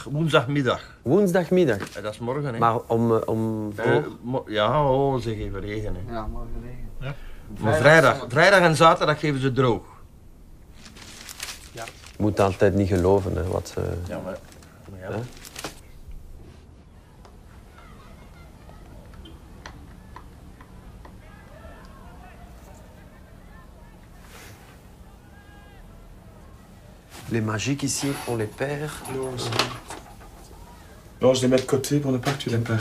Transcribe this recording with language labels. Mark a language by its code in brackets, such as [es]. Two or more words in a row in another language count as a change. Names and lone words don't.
[nl] Woensdagmiddag. Woensdagmiddag. Dat is morgen, hè? Maar om Ja, oh, ze geven regen, hè. Ja, morgen regen. Ja. Maar vrijdag en zaterdag geven ze droog. Je moet altijd niet geloven, hè, wat ze... Ja, maar ja. Hè? [fr] Les magiques ici, on les perd. Non, je les mets de côté pour ne pas que tu les perdes.